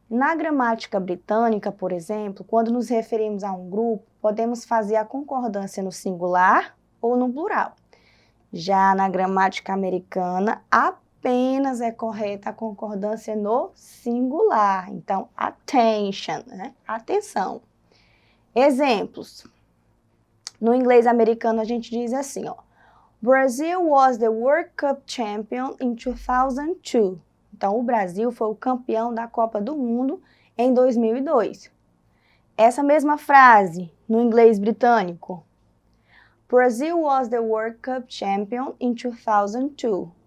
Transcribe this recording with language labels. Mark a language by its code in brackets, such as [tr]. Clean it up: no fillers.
[pt] Na gramática britânica, por exemplo, quando nos referimos a um grupo, podemos fazer a concordância no singular ou no plural. Já na gramática americana, apenas é correta a concordância no singular. Então, attention, né? Atenção. Exemplos. No inglês americano a gente diz assim, ó. [en] Brazil was the World Cup champion in 2002. [pt] Então, o Brasil foi o campeão da Copa do Mundo em 2002. Essa mesma frase no inglês britânico. [en] Brazil was the World Cup champion in 2002.